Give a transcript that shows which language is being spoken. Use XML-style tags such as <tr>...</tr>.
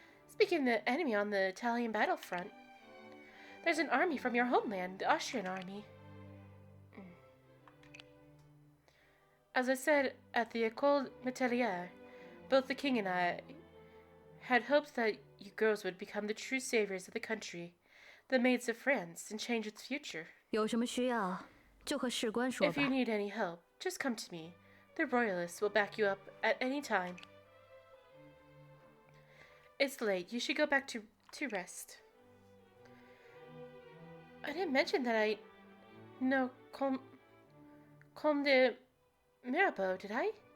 <en>Speaking of the enemy on the Italian battlefront, there's an army from your homeland, the Austrian army. As I said at the École Métallière, both the king and I had hoped that you girls would become the true saviors of the country, the maids of France, and change its future.</en> <zh>有什么需要，就和士官说吧。</zh> <en>If you need any help, just come to me. The royalists will back you up at any time. It's late. You should go back to rest. I didn't mention that I know Comte de Mirabeau, did I?</en>